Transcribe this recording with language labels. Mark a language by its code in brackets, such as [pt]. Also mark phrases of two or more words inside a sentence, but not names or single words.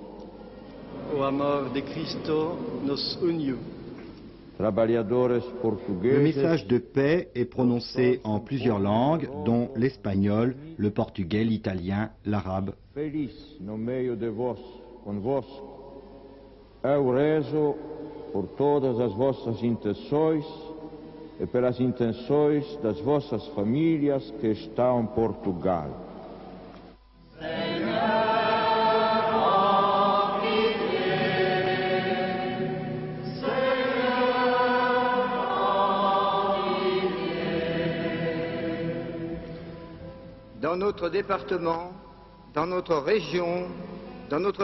[pt] O amor de Cristo nos uniu. [fr] Le message de paix est prononcé en plusieurs langues, dont l'espagnol, le portugais, l'italien, l'arabe. [pt] Feliz no meio de vós, convosco. Eu rezo por todas as vossas intenções e pelas intenções das vossas famílias que estão em Portugal. [fr] Dans notre département, dans notre région, dans notre